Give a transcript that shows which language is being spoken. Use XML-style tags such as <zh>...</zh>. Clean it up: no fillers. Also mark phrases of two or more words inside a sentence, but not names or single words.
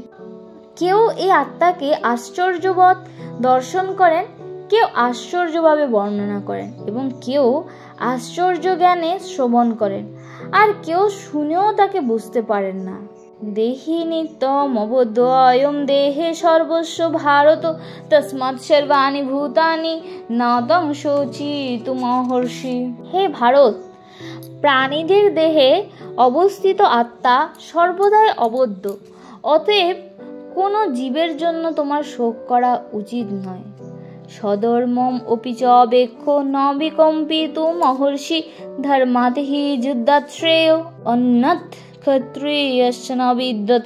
<bn>কেউ এই আত্মাকে আশ্চর্যবৎ দর্শন করেন, কেউ আশ্চর্যভাবে বর্ণনা করেন এবং কেউ আশ্চর্য জ্ঞানে শ্রবণ করেন, আর কেউ শুনেও তাকে বুঝতে পারেন না।</bn> <sa>দেহি নিত্যম অবদ্ধ অয়ম দেহে সর্বস্ব ভারত তস্মাৎ সর্বাণি ভূতানি না তং শোচিতুম মহর্ষি।</sa> <bn>হে ভারত, প্রাণীদের দেহে অবস্থিত আত্মা সর্বদাই অবদ্ধ, অতএব কোনো জীবের জন্য তোমার শোক করা উচিত নয়।</bn> <sa>সধর্মম অপি চ অবেক্ষ ন বিকম্পিতু মহর্ষি ধর্মাৎ হি যুদ্ধাৎ শ্রেয় অন্যথ ক্ষত্রিয়স্য ন বিদ্যতে।</sa>